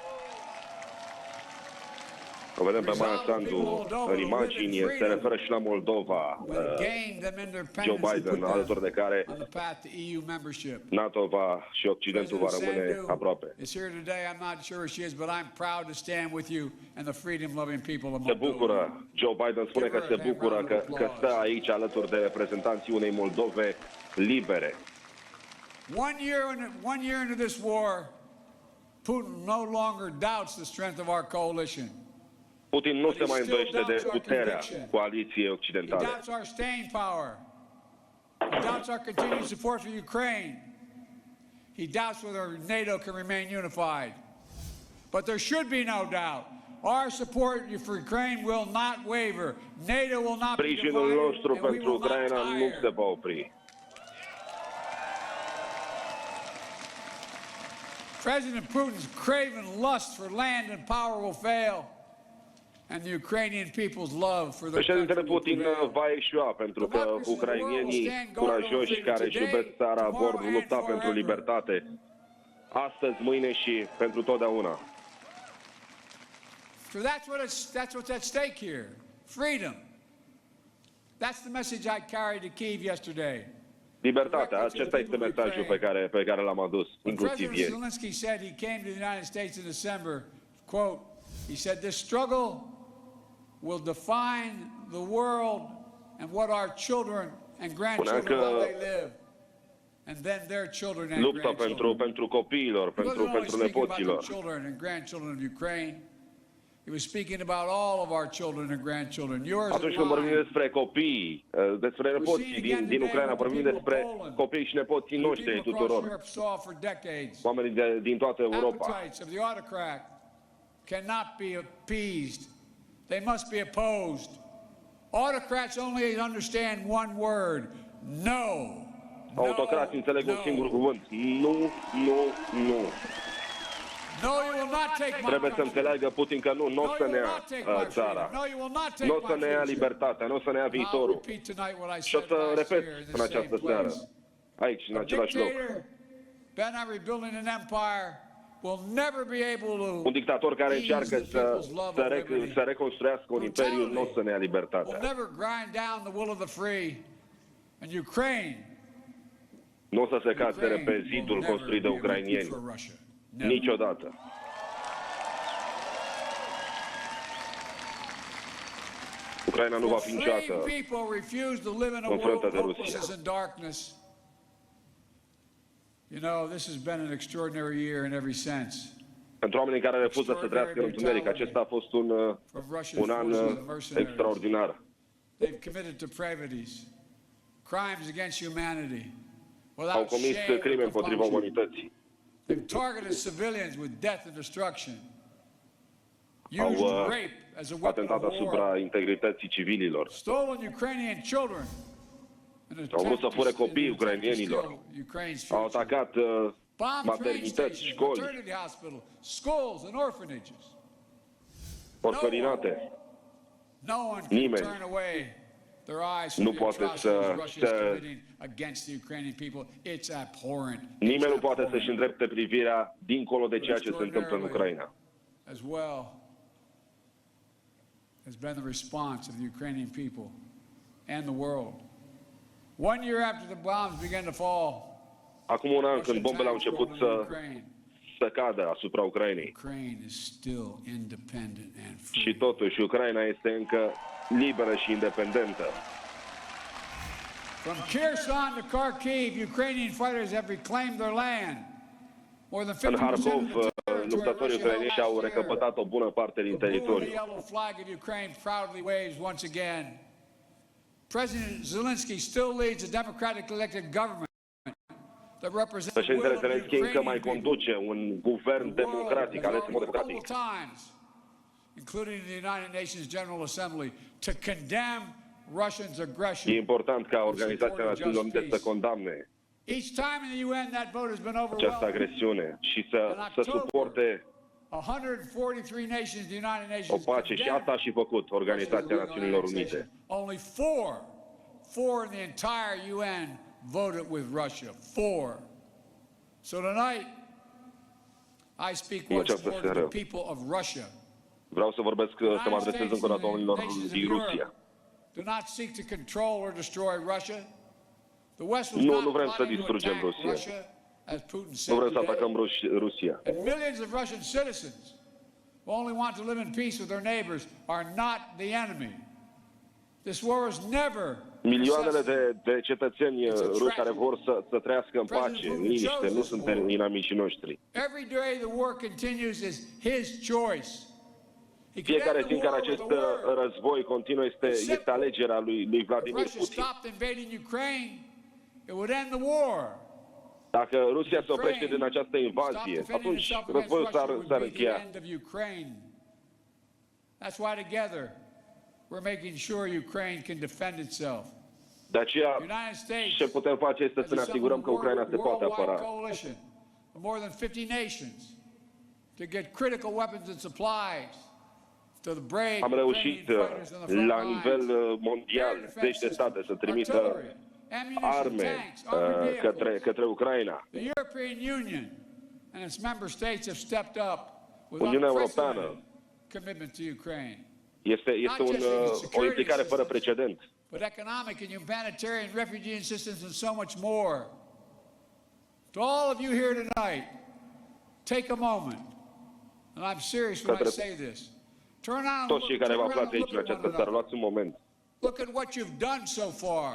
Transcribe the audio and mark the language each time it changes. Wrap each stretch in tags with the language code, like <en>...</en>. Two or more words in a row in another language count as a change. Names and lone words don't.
<ro>O vedem pe Maia Sandu în imagini, se referă și la Moldova, Joe Biden, alături de care NATO și Occidentul va rămâne aproape. Se bucură, Joe Biden spune că se bucură că stă aici alături de reprezentanții unei Moldove libere.</ro> <en>One year into this war, Putin no longer doubts the strength of our coalition.</en> <ro>Putin nu se mai îndoiește de puterea coaliției occidentale.</ro> <en>He doubts our staying power. He doubts our continued support for Ukraine. He doubts whether NATO can remain unified. But there should be no doubt. Our support for Ukraine will not waver. NATO will not be divided.</en> <ro>Sprijinul nostru pentru Ucraina nu se va opri.</ro> <en>President Putin's craven lust for land and power will fail. And the Ukrainian people's love for their</en> <ro>Președintele Putin va eșua pentru că ucrainienii curajoși care își iubesc țara vor lupta pentru libertate astăzi, mâine și pentru totdeauna.</ro> <en>So that's what's at stake here. Freedom. That's the message I carried to Kyiv yesterday.</en> <ro>Libertatea, acesta este mesajul pe care l-am adus, inclusiv</ro> <en>President</en> <ro>ieri.</ro> <en>Zelensky said he came to the United States in December, quote, he said this struggle will define the world and what our children and grandchildren how they live, and then their children and</en> <ro>Lupta</ro> <en>grandchildren.</en> <ro>pentru copiilor, pentru nepoților.</ro> <en>The children and grandchildren of Ukraine. He was speaking about all of our children and grandchildren, yours</en> <ro>Atunci</ro> <en>and</en> <ro>când vorbim</ro> <en>mine.</en> <ro>despre copii, despre nepoții din Ucraina, vorbim despre copiii și nepoții noștri ai</ro> <en>People across</en> <ro>tuturor,</ro> <en>Europe saw for decades.</en> <ro>oamenii din toată Europa.</ro> <en>Appetites of the autocrat cannot be appeased. They must be opposed. Autocrats only understand one word: no.</en> <ro>Autocrații înțeleg un singur cuvânt: nu, nu, nu.</ro> <en>No, you will not take my</en> <ro>Trebuie să</ro> <en>country.</en> <ro>înțeleagă Putin că nu o să ne ia țara, nu o să ne ia libertatea, nu o să ne ia viitorul. Și o să repet în această seară, aici, în același loc. Un dictator care încearcă să reconstruiască un imperiu nu o să ne ia libertatea. Nu o să se casere pe zidul construit de ucrainieni. Niciodată. Ucraina nu va fi niciodată înfrântă de Rusia.</ro> <en>You know, this has been an extraordinary year in every sense.</en> <ro>Pentru oamenii care refuză să trăiască în întuneric, acesta a fost un an extraordinar.</ro> <en>They've committed depravities, crimes against humanity,</en> <ro>Au</ro> <en>without</en> <ro>comis</ro> <en>shame</en> <ro>crime</ro> <en>or</en> <ro>împotriva</ro> <en>compunction.</en> <ro>umanității.</ro> <en>They've targeted civilians with death and destruction.</en> <ro>Au</ro> <en>Used rape as a weapon</en> <ro>atentat</ro> <en>of war.</en> <ro>asupra integrității civililor.</ro> <en>Stolen Ukrainian children.</en> <ro>Au vrut să fure copiii ucrainienilor. Au atacat maternități, școli, orfelinate. Nimeni nu poate nimeni nu poate să-și îndrepte privirea dincolo de ceea ce se întâmplă în Ucraina.</ro> <en>As well has been the response of the Ukrainian people and the world. 1 year after the bombs began to fall,</en> <ro>Acum un an, când bombele au început să să cadă asupra Ucrainei. Și totuși Ucraina este încă liberă și independentă.</ro> <en>From Kherson to Kharkiv, Ukrainian fighters have reclaimed their land. More than 50%</en> <ro>În</ro> <en>of Harkov, the territory</en> <ro>luptătorii</ro> <en>Russia held</en> <ro>ucraineni</ro> <en>last</en> <ro>au</ro> <en>year.</en> <ro>recăpătat o bună parte din</ro> <en>The blue and</en> <ro>teritoriu.</ro> <en>the yellow flag of Ukraine proudly waves once again. President Zelensky still leads a democratically elected government that represents the will</en> <ro>Președintele</ro> <en>of the</en> <ro>Zelenski încă mai</ro> <en>Ukrainian people.</en> <ro>conduce un guvern</ro> <en>The world</en> <ro>democratic,</ro> <en>has</en> <ro>ales în mod</ro> <en>voted</en> <ro>democratic.</ro> <en>multiple times, including the United Nations General Assembly, to condemn Russia's aggression.</en> <ro>E important ca Organizația Națiunilor Unite să condamne</ro> <en>Each time in the UN that vote has been</en> <ro>această</ro> <en>overwhelmed.</en> <ro>agresiune și să suporte</ro> <en>143 nations, the United</en> <ro>o</ro> <en>Nations</en> <ro>pace și asta a și făcut Organizația Națiunilor Unite.</ro> <en>Only four in the entire UN voted with Russia. 4. So tonight, I speak once more to the people of Russia.</en> <ro>Vreau să vorbesc, să mă adresez încă o dată oamenilor din Rusia.</ro> <en>Do not seek to control or destroy Russia. The West was</en> <ro>Nu</ro> <en>not</en> <ro>vrem să</ro> <en>plotting to</en> <ro>distrugem</ro> <en>attack</en> <ro>Rusia.</ro> <en>Russia, as Putin</en> <ro>Nu</ro> <en>said</en> <ro>vrem să</ro> <en>today.</en> <ro>atacăm Rusia.</ro> <en>And millions of Russian citizens who only want to live in peace with their neighbors are not the enemy. This war is never</en> <ro>Milioanele de cetățeni ruși care vor să trăiască în pace, în liniște, nu sunt inamicii noștri.</ro> <en>Every day the war continues is his choice.</en> <ro>Fiecare zi în care acest război continuă este alegerea lui Vladimir Putin. Dacă Rusia se oprește din această invazie, atunci războiul s-ar încheia.</ro> <en>That's why together we're making sure Ukraine can defend itself.</en> <ro>De aceea, ce putem face este să ne asigurăm că Ucraina se poate apăra.</ro> <en>More than 50 nations to get critical weapons and supplies.</en> <ro>Am reușit la nivel mondial, zeci de state să trimită arme către Ucraina. Uniunea Europeană este o implicare fără precedent.</ro> <en>But economic and humanitarian refugee assistance and so much more. To all of you here tonight, take a moment, and I'm serious when I say this. Turn around,</en> <ro>toți cei care vă aflați aici în</ro> <en>look at</en> <ro>această</ro> <en>one</en> <ro>seară,</ro> <en>another.</en> <ro>luați un moment</ro> <en>Look at what you've done so far.</en>